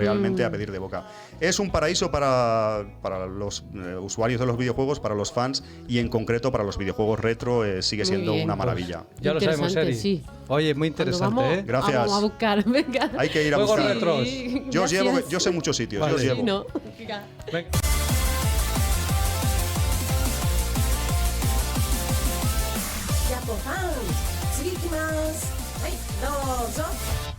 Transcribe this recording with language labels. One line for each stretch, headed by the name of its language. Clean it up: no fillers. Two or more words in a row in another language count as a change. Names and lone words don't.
Spanish: realmente a pedir de boca. Es un paraíso para los usuarios de los videojuegos, para los fans y en concreto para los videojuegos retro sigue Muy siendo bien. una maravilla. Ya lo sabemos, Interesante, Eri. sí. Oye, muy Cuando interesante, vamos, ¿eh? Gracias. Vamos a buscar, venga. Hay que ir a Juegos buscar. retros. Sí, Yo os llevo, gracias. yo sé muchos sitios, Vale. yo os Sí, llevo. Sí, ¿no? Venga.
Japanese: ジャポファン次行きますはいどうぞ